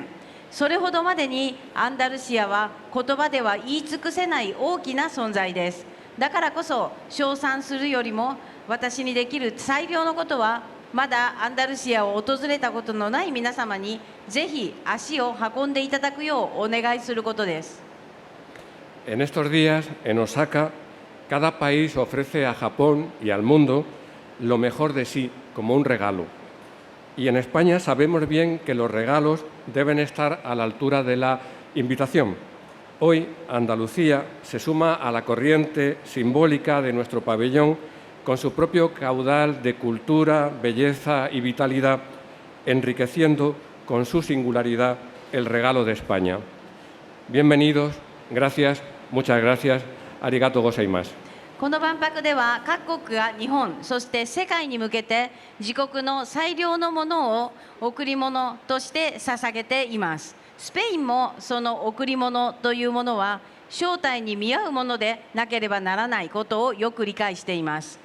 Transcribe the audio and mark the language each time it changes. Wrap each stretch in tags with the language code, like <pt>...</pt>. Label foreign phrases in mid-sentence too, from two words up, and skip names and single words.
<ja>それほどまでにアンダルシアは言葉では言い尽くせない大きな存在です。だからこそ称賛するよりも私にできる最良のことは、まだアンダルシアを訪れたことのない皆様にぜひ足を運んでいただくようお願いすることです。</ja> <es>En estos días, en Osaka, cada país ofrece a Japón y al mundo lo mejor de sí como un regalo. y en España sabemos bien que los regalos deben estar a la altura de la invitación. Hoy Andalucía se suma a la corriente simbólica de nuestro pabellón con su propio caudal de cultura, belleza y vitalidad, enriqueciendo con su singularidad el regalo de España. Bienvenidos, gracias, muchas gracias,</es> <ja>ありがとうございます. この万博では各国が日本そして世界に向けて自国の最良のものを贈り物として捧げています。スペインもその贈り物というものは正体に見合うものでなければならないことをよく理解しています。</ja>